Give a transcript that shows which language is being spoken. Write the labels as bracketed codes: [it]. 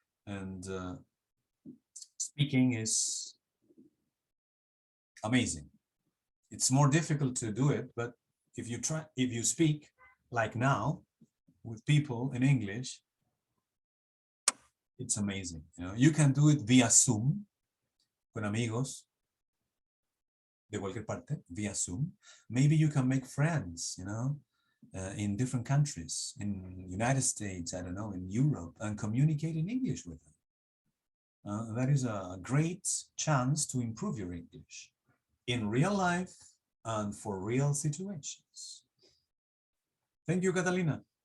[en] And speaking is amazing. It's more difficult to do it, but if you speak like now with people in English, it's amazing. You know, you can do it via Zoom. [es] con amigos de cualquier parte via Zoom. [en] Maybe you can make friends, you know, in different countries, in United States, I don't know, in Europe, and communicate in English with them. That is a great chance to improve your English in real life and for real situations. Thank you, Catalina.